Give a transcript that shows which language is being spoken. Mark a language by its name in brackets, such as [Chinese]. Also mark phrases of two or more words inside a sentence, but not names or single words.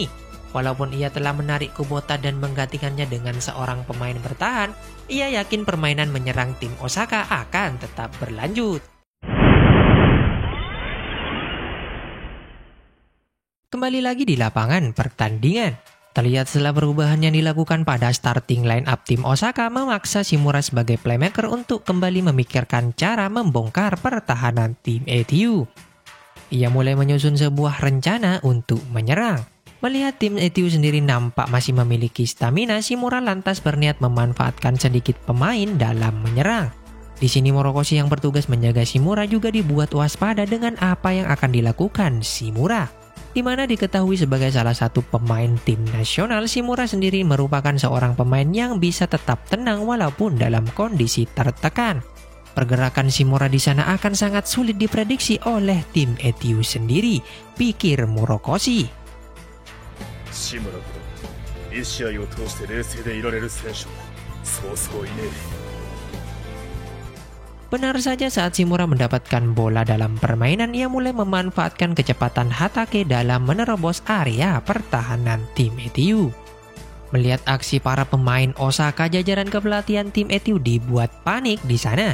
[Indonesian] Walaupun ia telah menarik Kubota dan menggantikannya dengan seorang pemain bertahan, ia yakin permainan menyerang tim Osaka akan tetap berlanjut. Kembali lagi di lapangan pertandingan. Terlihat setelah perubahan yang dilakukan pada [English] starting line up [Indonesian] tim Osaka memaksa Shimura sebagai playmaker untuk kembali memikirkan cara membongkar pertahanan tim ETU. Ia mulai menyusun sebuah rencana untuk menyerang. Melihat tim ETU sendiri nampak masih memiliki stamina, Shimura lantas berniat memanfaatkan sedikit pemain dalam menyerang. Di sini Morokoshi yang bertugas menjaga Shimura juga dibuat waspada dengan apa yang akan dilakukan Shimura. Di mana diketahui sebagai salah satu pemain tim nasional, Shimura sendiri merupakan seorang pemain yang bisa tetap tenang walaupun dalam kondisi tertekan. Pergerakan Shimura di sana akan sangat sulit diprediksi oleh tim ETU sendiri, pikir Morokoshi. [Japanese] 志村ほど1試合を通して冷静でいられる選手はそうそういねえ。 [Indonesian] Benar saja saat Shimura mendapatkan bola dalam permainan, ia mulai memanfaatkan kecepatan Hatake dalam menerobos area pertahanan tim ETU. Melihat aksi para pemain Osaka, jajaran kepelatihan tim ETU dibuat panik di sana.